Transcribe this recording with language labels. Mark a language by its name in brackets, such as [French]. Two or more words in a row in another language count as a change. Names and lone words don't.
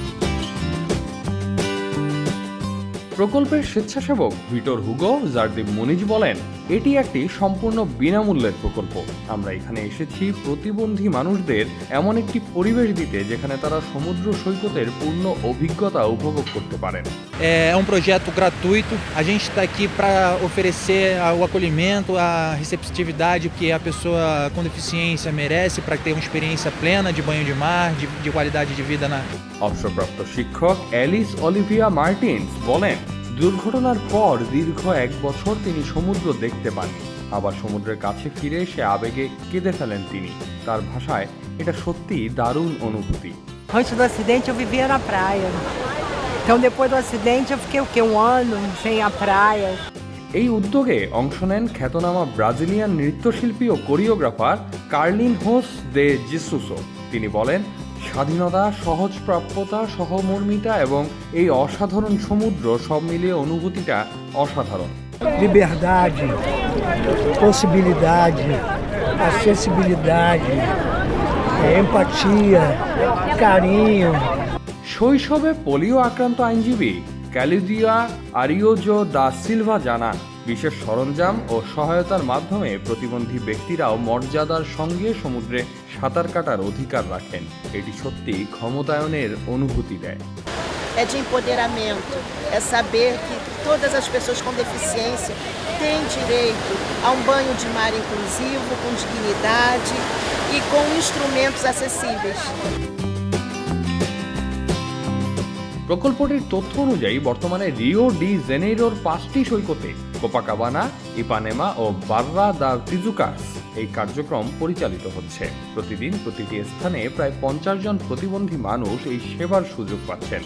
[Bangla] প্রকল্পের স্বেচ্ছাসেবক ভিটর হুগো জার্দি মুনিজ বলেন, এটি একটি সম্পূর্ণ বিনামূল্যের প্রকল্প। আমরা এখানে এসেছি প্রতিবন্ধী মানুষদের এমন একটি পরিবেশ দিতে যেখানে তারা সমুদ্র সৈকতের পূর্ণ অভিজ্ঞতা উপভোগ করতে পারেন। [Portuguese] É um projeto gratuito. A gente está aqui para oferecer o acolhimento, a receptividade que a pessoa com deficiência merece para ter uma experiência plena de banho de mar, de qualidade de vida na. [Bangla] অবসরপ্রাপ্ত শিক্ষক অ্যালিস অলিভিয়া মার্টিন্স বলেন, দুর্ঘটনার পর দীর্ঘ 1 বছর তিনি সমুদ্র দেখতে পাননি। আবার সমুদ্রের কাছে ফিরে এসে আবেগে কেঁদে ফেলেন তিনি। তার ভাষায়, এটা সত্যি দারুণ অনুভূতি। [Portuguese] Antes do acidente eu vivia na praia. Então depois do acidente eu fiquei um ano sem a praia. [Bangla] এই উদ্যোগে অংশ নেন খ্যাতনামা ব্রাজিলিয়ান নৃত্যশিল্পী ও কোরিওগ্রাফার কার্লিন হোস দে জিসুসো। তিনি বলেন, স্বাধীনতা, সহজপ্রাপ্যতা, সহমর্মিতা এবং এই অসাধারণ সমুদ্র সব মিলিয়ে অনুভূতিটা অসাধারণ। [Portuguese] Liberdade, possibilidade, acessibilidade, empatia, carinho. [Bangla] শৈশবে পোলিও আক্রান্ত আইনজীবী ক্যালিদিয়া আরিওজো দা সিলভা জানান, বিশেষ সরঞ্জাম ও সহায়তার মাধ্যমে প্রতিবন্ধী ব্যক্তিরাও মর্যাদার সঙ্গে সমুদ্রে সাঁতার কাটার অধিকার রাখেন। এটি সত্যি ক্ষমতায়নের অনুভূতি দেয়। [Portuguese] É de empoderamento, é saber que todas as pessoas com deficiência têm direito a um banho de mar inclusivo, com dignidade e com instrumentos acessíveis. [Bangla] প্রকল্পটির তথ্য অনুযায়ী বর্তমানে রিও ডি জেনেইরোর 5টি সৈকতে কোপাকাবানা, ইপানেমা ও বাররা দা তিজুকাস এই কার্যক্রম পরিচালিত হচ্ছে। প্রতিদিন প্রতিটি স্থানে প্রায় 50 জন প্রতিবন্ধী মানুষ এই সেবার সুযোগ পাচ্ছেন।